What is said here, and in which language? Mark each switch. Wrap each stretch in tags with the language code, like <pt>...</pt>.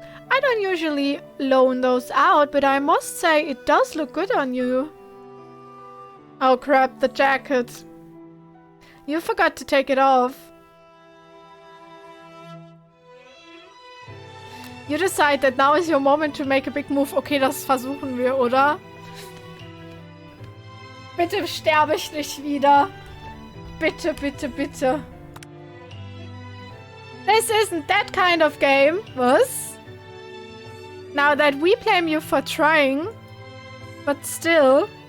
<en>I don't usually loan those out, but I must say it does look good on you. Oh crap, the jacket. You forgot to take it off. You decide that now is your moment to make a big move.</en> <de>Okay, das versuchen wir, oder? Bitte sterbe ich nicht wieder. Bitte, bitte, bitte.</de> <en>This isn't that kind of game. Was? Now that we blame you for trying, but still...</en>